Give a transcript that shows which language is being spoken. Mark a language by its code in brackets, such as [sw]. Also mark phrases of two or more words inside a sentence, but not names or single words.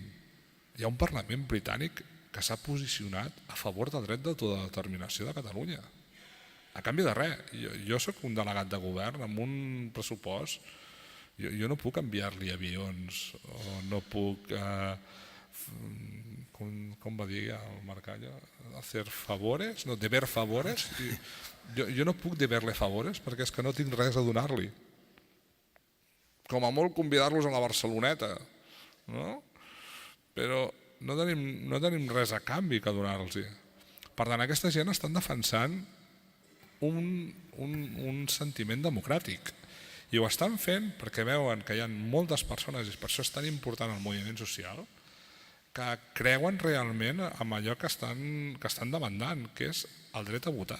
[ca] Hi ha un Parlament britànic que s'ha posicionat a favor del dret d'autodeterminació de Catalunya. A canvi de res. Jo soc un delegat de govern amb un pressupost. Jo no puc enviar-li avions o no puc, com va dir el Marcallo, [es] hacer favores, no, deber favores. [ca] Jo no puc [es] deber-le favores [ca] perquè és que no tinc res a donar-li. Com a molt convidar-los a la Barceloneta, no? Però no tenim res a canvi que donar-los. Per tant, aquesta gent estan defensant un sentiment democràtic i ho estan fent perquè veuen que hi ha moltes persones, i per això és tan important el moviment social, que creuen realment en allò que estan demandant, que és el dret a votar.